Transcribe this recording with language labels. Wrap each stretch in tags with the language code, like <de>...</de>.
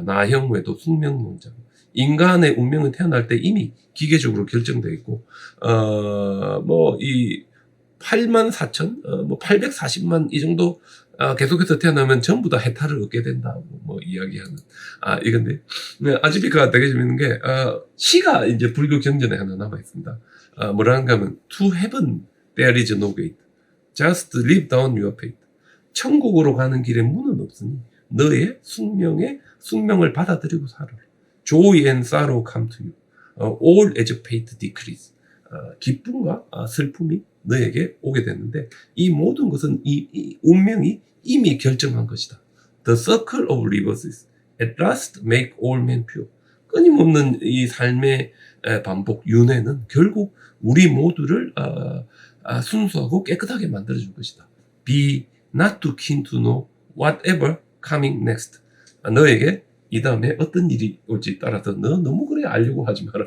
<ko>나형 외도, 숙명론자. 인간의 운명은 태어날 때 이미 기계적으로 결정되어 있고 뭐 이 84,000, 뭐 840만 이 정도 계속해서 태어나면 전부 다 해탈을 얻게 된다고 뭐 이야기하는 이건데 아지비카 되게 재밌는 게 시가 이제 불교 경전에 하나 남아 있습니다. 뭐라는가 하면</ko> <en>To heaven there is no gate. just live down your fate.</en> <ko>천국으로 가는 길에 문은 없으니 너의 숙명을 받아들이고 살아라.</ko> <en>Joy and sorrow come to you. All as fate decrees.</en> <ko>기쁨과 슬픔이 너에게 오게 됐는데 이 모든 것은 이 운명이 이미 결정한 것이다.</ko> <en>The circle of reverses at last make all men pure.</en> <ko>끊임없는 이 삶의 반복, 윤회는 결국 우리 모두를 순수하고 깨끗하게 만들어줄 것이다.</ko> <en>Be not too keen to know whatever coming next.</en> <ko>너에게 이 다음에 어떤 일이 올지 따라서 너 너무 그래 알려고 하지 마라.</ko>